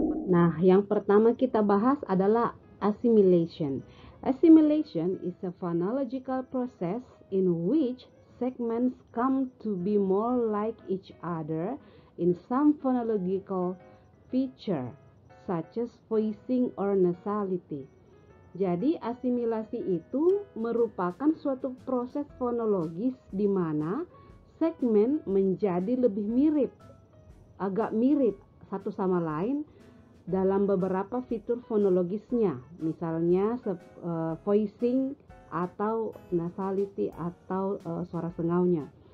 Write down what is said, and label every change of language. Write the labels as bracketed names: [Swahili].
[Indonesian] Nah, yang pertama kita bahas adalah assimilation. [English] Assimilation is a phonological process in which segments come to be more like each other in some phonological feature, such as voicing or nasality. [Indonesian] Jadi asimilasi itu merupakan suatu proses fonologis di mana segmen menjadi lebih mirip, agak mirip satu sama lain dalam beberapa fitur fonologisnya, misalnya voicing atau nasality atau suara sengaunya.